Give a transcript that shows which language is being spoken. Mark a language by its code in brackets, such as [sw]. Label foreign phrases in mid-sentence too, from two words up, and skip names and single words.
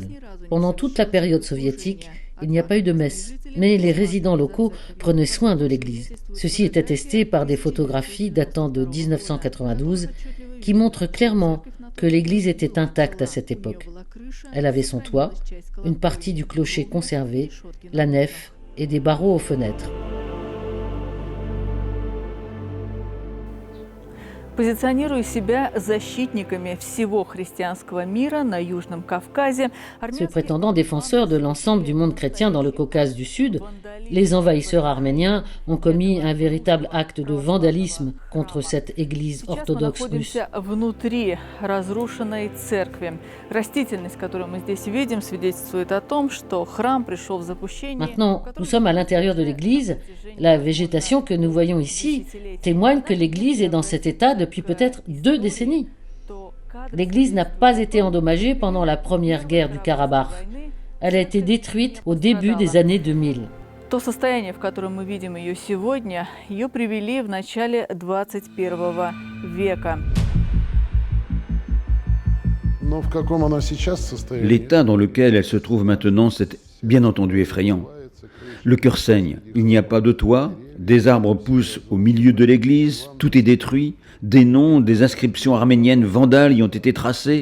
[fr] Pendant toute la période soviétique, il n'y a pas eu de messe, mais les résidents locaux prenaient soin de l'église. Ceci est attesté par des photographies datant de 1992 qui montrent clairement que l'église était intacte à cette époque. Elle avait son toit, une partie du clocher conservée, la nef et des barreaux aux fenêtres. [ru] Позиционируя себя защитниками всего христианского мира на Южном Кавказе, [fr] Se prétendant défenseurs de l'ensemble du monde chrétien dans le Caucase du Sud, les envahisseurs arméniens ont commis un véritable acte de vandalisme contre cette église orthodoxe russe. [ru] внутри разрушенной церкви. Растительность, которую мы здесь видим, свидетельствует о том, что храм пришел в запустение. [fr] Maintenant, nous sommes à l'intérieur de l'église. La végétation que nous voyons ici témoigne que l'église est dans cet état depuis peut-être 2 décennies. L'église n'a pas été endommagée pendant la première guerre du Karabakh. Elle a été détruite au début des années 2000. [ru] То состояние, в котором мы видим ее сегодня, ее привели в начале 21 века. [fr] L'état dans lequel elle se trouve maintenant, c'est bien entendu effrayant. Le cœur saigne, il n'y a pas de toit, des arbres poussent au milieu de l'église, tout est détruit, des noms, des inscriptions arméniennes vandales y ont été tracés.